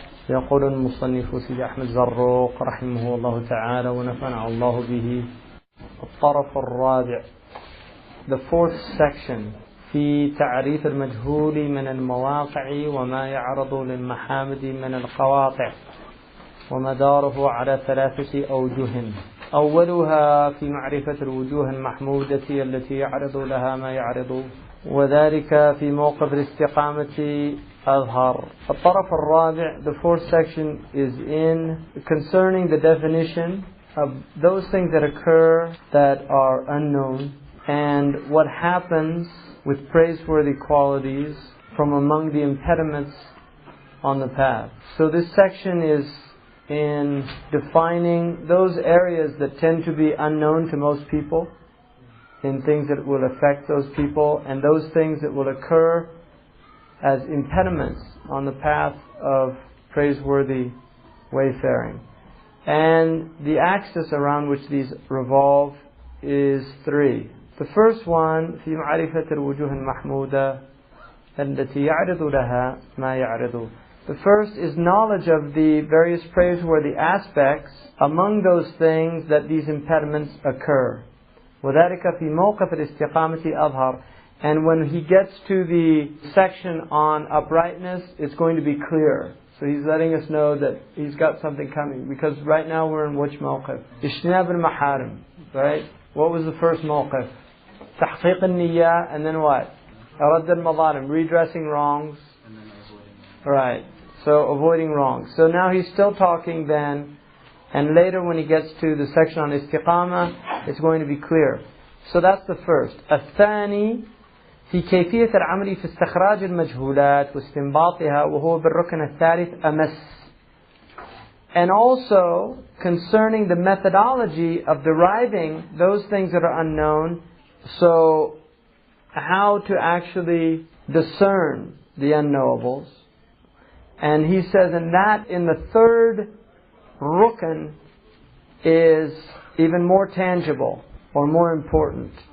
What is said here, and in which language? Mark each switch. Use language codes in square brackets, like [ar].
[ar] يقول المصنف سيدي أحمد زروق رحمه الله تعالى ونفعنا الله به: الطرف الرابع, [en] the fourth section, [ar] في تعريف المجهول من المواقع وما يعرض للمحامد من القواطع، ومداره على ثلاثة أوجه. أولها في معرفة الوجوه المحمودة التي يعرض لها ما يعرض، وذلك في موقف الاستقامة أظهر. الطرف الرابع, [en] the fourth section, is in concerning the definition of those things that occur that are unknown and what happens with praiseworthy qualities from among the impediments on the path. So this section is in defining those areas that tend to be unknown to most people, in things that will affect those people, and those things that will occur as impediments on the path of praiseworthy wayfaring. And the axis around which these revolve is three. The first one, [ar] في معرفة الوجوه المحمودة التي يعرض لها ما يعرض. [en] The first is knowledge of the various praiseworthy aspects among those things that these impediments occur. [ar] وذلك في موقف الاستقامة أظهر. [en] And when he gets to the section on uprightness, it's going to be clear. So he's letting us know that he's got something coming. Because right now we're in which موقف? [ar] اجتناب المحارم. [en] Right? What was the first موقف? [ar] تحقيق النية, [en] and then what? [ar] رد المظالم, [en] redressing wrongs. Right. So avoiding wrongs. So now he's still talking then. And later when he gets to the section on istiqamah, it's going to be clear. So that's the first. [ar] الثاني في كيفية العمل في استخراج المجهولات واستنباطها وهو بالركن الثالث أمس. [en] And also concerning the methodology of deriving those things that are unknown. So how to actually discern the unknowables. And he says, and that in the third rukn is even more tangible or more important.